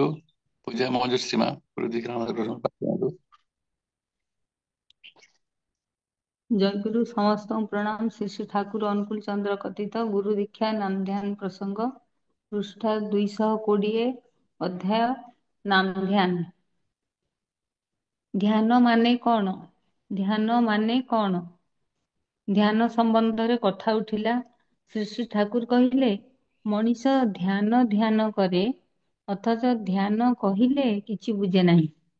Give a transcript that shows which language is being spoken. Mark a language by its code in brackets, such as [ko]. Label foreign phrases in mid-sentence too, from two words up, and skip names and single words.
[bn] পূজা মঞ্জুশ্রী মা গুরু দীক্ষা আমাদের প্রথম পাঠ করুন। জয়গুরু সমস্ত প্রণাম। শ্রী শ্রী ঠাকুর অনুকূল চন্দ্র কথিত গুরু দীক্ষা নাম ধ্যান প্রসঙ্গ, পৃষ্ঠা 220, অধ্যায় নাম ধ্যান। [or] ଧ୍ୟାନ ମାନେ କଣ? ଧ୍ୟାନ ମାନେ କଣ? ଧ୍ୟାନ ସମ୍ବନ୍ଧରେ କଥା ଉଠିଲା। ଶ୍ରୀ ଶ୍ରୀ ଠାକୁର କହିଲେ, ମଣିଷ ଧ୍ୟାନ ଧ୍ୟାନ କରେ, ଅଥଚ ଧ୍ୟାନ କହିଲେ କିଛି ବୁଝେ ନାହିଁ।